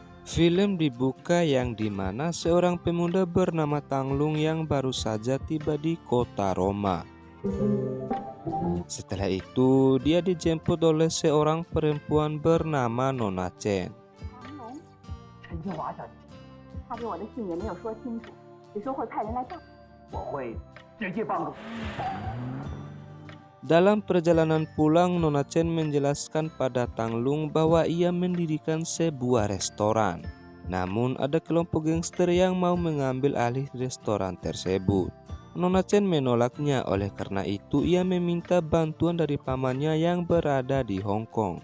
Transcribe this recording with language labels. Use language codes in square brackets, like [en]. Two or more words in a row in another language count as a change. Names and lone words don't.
[id] Film dibuka yang dimana seorang pemuda bernama Tanglung yang baru saja tiba di kota Roma. Setelah itu, dia dijemput oleh seorang perempuan bernama Nona Chen. [zh] 陈清华小姐，他给我的信也没有说清楚，只说会派人来照顾。我会直接帮助。 [id] Dalam perjalanan pulang, Nona Chen menjelaskan pada Tanglung bahwa ia mendirikan sebuah restoran. Namun ada kelompok gangster yang mau mengambil alih restoran tersebut. Nona Chen menolaknya, oleh karena itu ia meminta bantuan dari pamannya yang berada di Hong Kong.